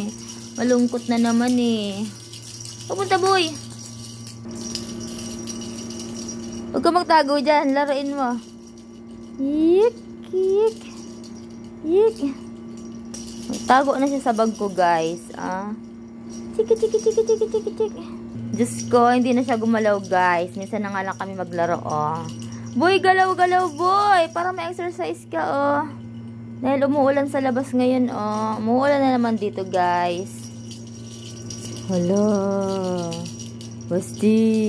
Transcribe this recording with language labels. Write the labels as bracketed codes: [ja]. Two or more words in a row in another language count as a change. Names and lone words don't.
[tl] Malungkot na naman eh. Pupunta, boy. Huwag ka magtago dyan. Laruin mo. Yik, yik. Yik. Tago na siya sa bag ko, guys. Ah. Chiki, chiki, chiki, chiki, chiki, chiki. Diyos ko, hindi na siya gumalaw, guys. Minsan na nga lang kami maglaro, oh. Boy, galaw-galaw, boy. Para ma-exercise ka, oh. Dahil umuulan sa labas ngayon, oh. Umuulan na naman dito, guys. Hala. Basti.